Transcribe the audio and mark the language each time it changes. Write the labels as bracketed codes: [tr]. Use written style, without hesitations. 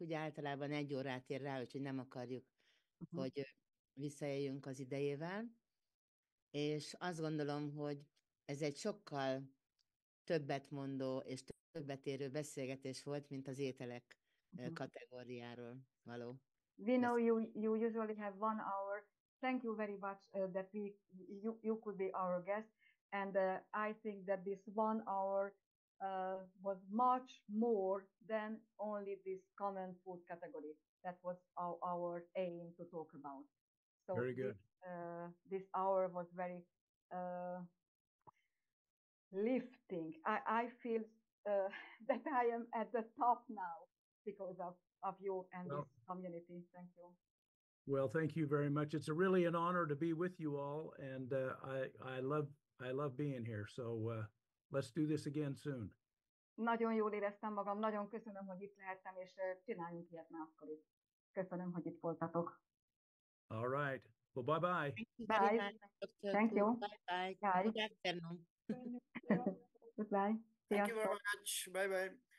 [hu] Ugye általában 1 órát ér rá, úgyhogy nem akarjuk, hogy visszajöjjünk az idejével. És azt gondolom, hogy ez egy sokkal többet mondó és többet érő beszélgetés volt, mint az ételek kategóriáról való. [en] We know you usually have 1 hour. Thank you very much that you could be our guest. And I think that this 1 hour was much more than only this common food category. That was our aim to talk about. So Very good. This hour was very lifting. I feel that I am at the top now because of you and this community. Thank you. Well, thank you very much. It's really an honor to be with you all, and I love being here. So let's do this again soon. [hu] Nagyon jól éreztem magam, nagyon köszönöm, hogy itt lehettem, és csináljunk ilyet máskor is. Köszönöm, hogy itt voltatok. [en] All right. Well, bye-bye. Bye. Thank you. Bye-bye. Bye. Good afternoon. Goodbye. Thank you very much. Bye-bye.